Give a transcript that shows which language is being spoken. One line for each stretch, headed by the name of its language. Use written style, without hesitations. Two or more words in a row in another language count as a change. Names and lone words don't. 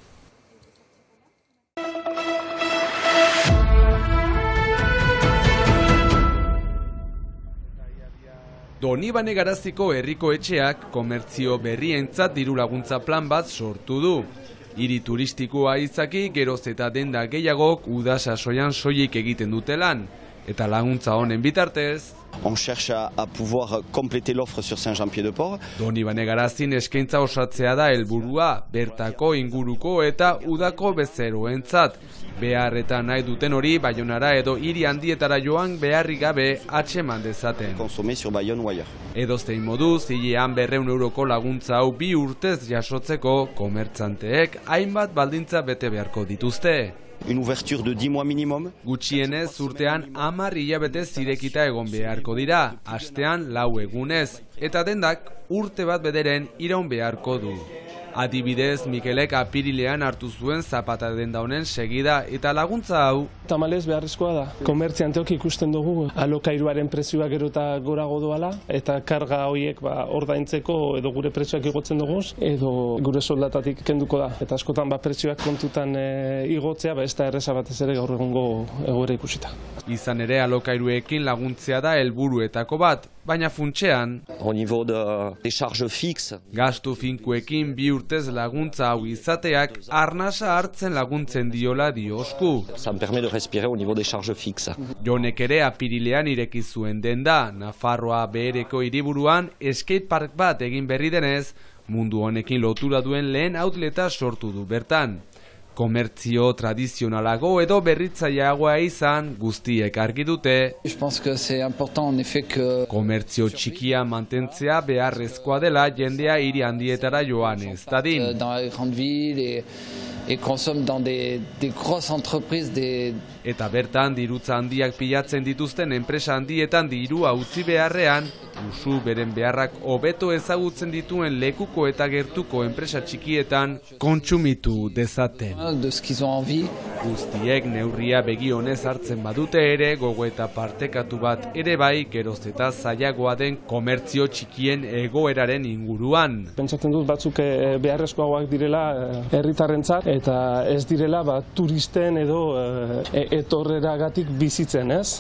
Basque: Donibane Garaziko herriko etxeak komertzio berrientzat diru laguntza plan bat sortu du. Hiri turistikoa izaki geroz eta denda gehiagok uda sasoian soilik egiten dute lan. Eta laguntza honen bitartez,
French: On cherche à pouvoir compléter l'offre sur Saint-Jean-Pied-de-Port.
Basque: Donibane Garazin eskaintza osatzea da helburua, bertako inguruko eta udako bezeroentzat. Beharretan nahi duten hori Baionara edo hiri handietara joan beharrik gabe atxeman dezaten.
French: Consommer sur Bayonne ou ailleurs.
Basque: Edozein moduz, hilean 200 euroko laguntza hau 2 urtez jasotzeko komertzanteek hainbat baldintza bete beharko dituzte.
French: Une ouverture de 10 mois minimum.
Basque: Gutxienez urtean 10 hilabete zirekita egon beharko dira, astean 4 egunez, eta dendak urte bat bederen iraun beharko du. Adibidez, Mikelek apirilean hartu zuen zapata denda honen segida eta laguntza hau. Tamalez beharrezkoa da. Komertzianteok ikusten dugu alokairuaren prezioa gero eta gorago doala eta karga horiek ordaintzeko edo gure prezioak igotzen dugu edo gure soldatatik kenduko da. Eta askotan prezioak kontutan igotzea ez da erreza batez ere gaur egungo egoera ikusita. Izan ere alokairuekin laguntzea da helburuetako bat. baina funtsean
French: Au niveau des charges fixes,
Basque: gastu finkuekin 2 urtez laguntza hau izateak arnasa hartzen laguntzen diola diosku.
French: ça me permet de respirer au niveau des charges fixes.
Basque: Jonek ere apirilean ireki zuen denda, Nafarroa behereko hiriburuan skatepark bat egin berri denez, mundu honekin lotura duen lehen outleta sortu du bertan. Komertzio tradizionalago edo berritzaileagoa izan guztiek argi dute.
French: Je pense que c'est important en effet que
Basque: Komertzio txikia mantentzea beharrezkoa dela jendea hiri handietara joan ez dadin.
French: dans les grandes villes et consomme dans des grosses entreprises
Basque: Eta bertan dirutza handiak pilatzen dituzten enpresa handietan dirua utzi beharrean, usu beren beharrak hobeto ezagutzen dituen lekuko eta gertuko enpresa txikietan kontsumitu dezaten.
French: de ce qu'ils ont envie.
Basque: Guztiek neurria begi honez hartzen badute ere, gogoeta partekatu bat ere bai, geroz eta zailagoa den komertzio txikien egoeraren inguruan. Pentsatzen dut batzuk beharrezkoagoak direla herritarrentzat eta ez direla turisten edo etorreragatik bizitzen, ez?